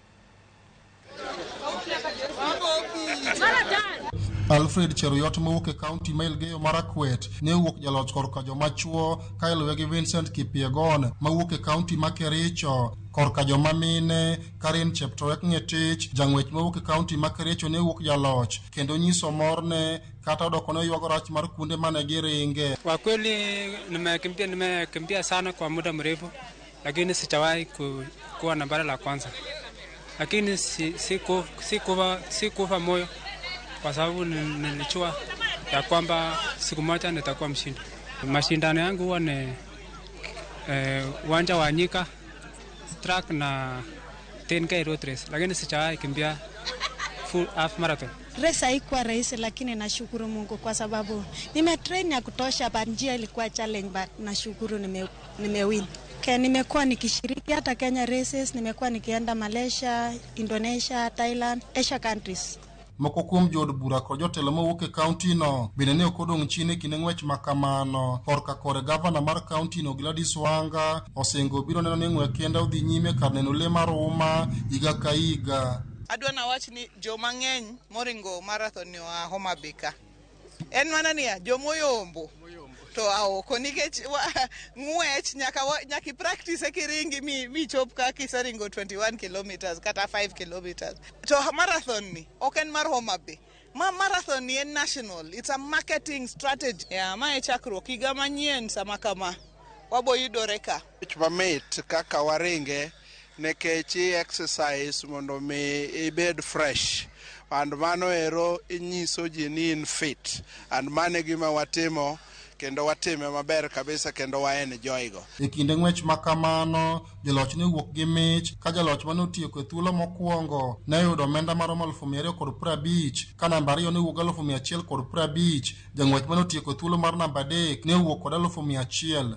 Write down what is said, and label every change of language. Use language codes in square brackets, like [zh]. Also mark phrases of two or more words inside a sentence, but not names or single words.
[luo] Alfred Cheruyot mawuok e kaunti ma Elgeyo Marakwet ne wuok jaloch korka joma chuo ka iluwe gi Vincent Kipiegon mawuok e kaunti ma Kericho. Korka joma mine Karen Cheptoek Ngetich jang'wech mawuok e kaunti ma Kericho ne wuok jaloch kendo nyiso morne kata odoko ne yuago rach mar kuonde mane giringe. [sw] Kwa kweli nimekimbia sana kwa muda mrefu, lakini sijawahi kuwa nambari la kwanza. Lakini si kufa moyo kwa sababu nilijua ya kwamba siku moja nitakuwa mshindi. Mashindano yangu huwa ni uwanja wa Nyika, track na 10K [en] road race, [sw] lakini sijawahi kimbia [en] full half marathon. [sw] Race haikuwa rahisi, lakini nashukuru Mungu kwa sababu nimetrain ya kutosha, but njia ilikuwa challenge, but nashukuru nimewin. Nimekuwa nikishiriki hata Kenya races, nimekuwa nikienda Malaysia, Indonesia, Thailand, Asia countries. [luo] Moko kuom jood bura kod jotelo mawuok e kaunti no bende ne okodong' chini kinde ng'wech makamano. Korka kore gavana mar kaunti no Gladys Wanga osingo biro neno ni ng'we kenda odhi nyime kar neno le mar Ruma higa ka higa. Adwa na wach ni joma ng'eny moringo marathon wa Homa Bay ka en mana niya jomoyombo to aoko nikech ng'wech nyaka practice kiringi mi chop ka kiseringo 21 kilometers kata 5 kilometers. To marathon ni ok en mar Homa Bay. Marathon ni en national. [en] It's a marketing strategy. [luo] Ma e chakruok higa manyien sama kama waboyudore ka. Mamit kaka waringe nekech exercise mondo mi ibed fresh. And mano ero inyiso ji ni in fit. And mane gima watimo kendo watime maber kabisa kendo waenjoy go. E kinde ng'wech makamano jaloch ne wuok gi mich ka jaloch mane otieko e thuolo mokwongo ne yudo omenda maromo 250 ka namba 2 ne wuok 150. Jang'wech mane otieko e thuolo mar namba 3 ne wuok kod 100.